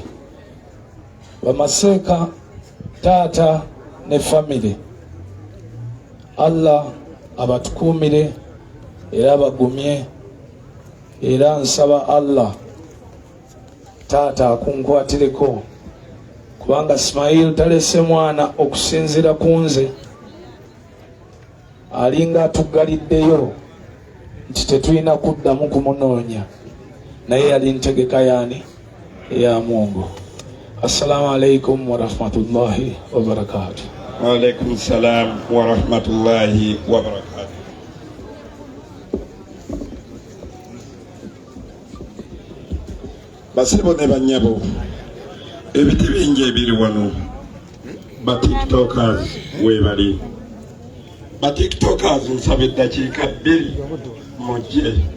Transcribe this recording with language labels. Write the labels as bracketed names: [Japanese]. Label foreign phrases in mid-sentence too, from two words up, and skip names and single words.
[Ganda] Bamaseeka, taata ne family, Allah abatukuumire era abagumye, era nsaba Allah taata akunkwatireko, kubanga Ismail talese mwana okusinzira ku nze alinga atuggaliddeyo nti tetulina kuddamu kumunoonya, naye yali ntegeka yaani eya Mungu. [Arabic] السلام عليكم ورحمة الله وبركاته. وعليكم السلام ورحمة الله وبركاته. [Ganda] Basebo ne banyabo ebiti bingi ebiri wano ba tiktokers webali. Ba tiktokers nsaba eddakiika 2 mujje.